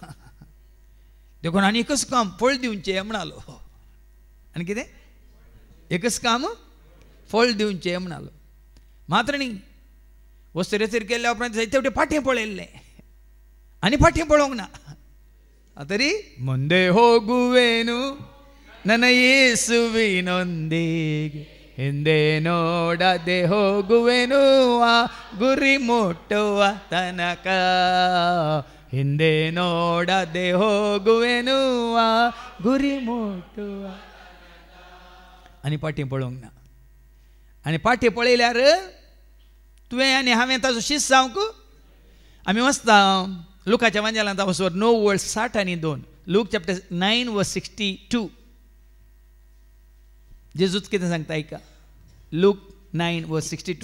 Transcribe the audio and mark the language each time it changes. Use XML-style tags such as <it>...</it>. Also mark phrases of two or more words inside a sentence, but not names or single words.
<kok>देखून आनी एकच काम फळ दिवचें म्हणलो. आनी कितें एकच काम फळ दिवचें म्हणलो. मात्र न्ही वस्त तरेतरेन केल्ल्या उपरांत जायते फाटीं पळयल्लें आनी फाटीं पळोवंक ना.</kok> <kn>तरी ಮುಂದೆ ಹೋಗುವೆನು ನನ್ನ ಯೇಸುವಿನೊಂದಿಗೆ ಹಿಂದೆ ನೋಡದೆ ಹೋಗುವೆನು ಆ ಗುರಿ ಮುಟ್ಟುವ ತನಕ ಹಿಂದೆ ನೋಡದೆ ಹೋಗುವೆನು ಆ ಗುರಿ ಮುಟ್ಟುವ</kn> <kok>आनी फाटीं पळोवंक ना. आनी फाटीं पळयल्यार तुवें आनी हांवें ताजो शिश्य जावंक आमी वचता लुकाच्या वांजेलांत वचोर 9 वर्स 60 आनी 2 लूक चॅप्टर 9 वर्स 62. जेजूच कितें सांगता ऐका. लूक 9 वर्स 62.</kok>